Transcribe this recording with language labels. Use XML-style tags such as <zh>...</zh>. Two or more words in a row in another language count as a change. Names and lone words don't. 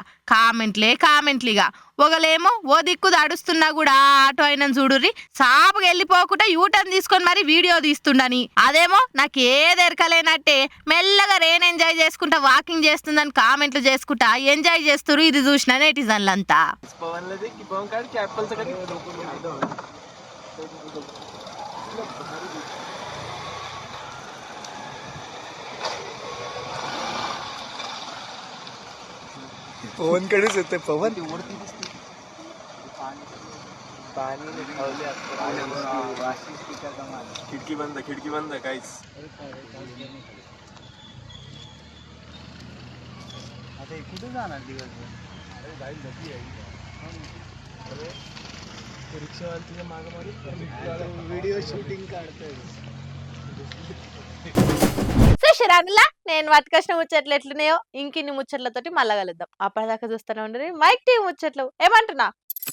<te>కామెంట్లీగా ఒకలేమో ఓ దిక్కు దడుస్తున్నా కూడా ఆటో అయినా చూడుర్రి సాపుగా వెళ్ళిపోకుండా యూటర్న్ తీసుకొని మరి వీడియో తీస్తుండని, అదేమో నాకు ఏది ఎరకలేనట్టే మెల్లగా</te> <en>rain enjoy</en> <te>చేసుకుంటా వాకింగ్ చేస్తుందని కామెంట్లు చేసుకుంటా ఎంజాయ్ చేస్తురు. ఇది చూసిన నెటిజన్లంతా</te> <mr>पवन कडेच येते पवन खिडकी बंद काहीच आता कुठे जाणार दिवसभर? रिक्षावाला मागे</mr> <en>video shooting</en> <mr>काढतोय.</mr> <te>చూసిరానులా నేను పట్టుకొచ్చిన ముచ్చట్లు ఎట్లున్నాయో ఇంకిన్ని ముచ్చట్లతోటి మళ్ళా కలుద్దాం. అప్పటిదాకా చూస్తూనే ఉండరు మైక్ టీవీ ముచ్చట్లు. ఏమంటున్నా?</te>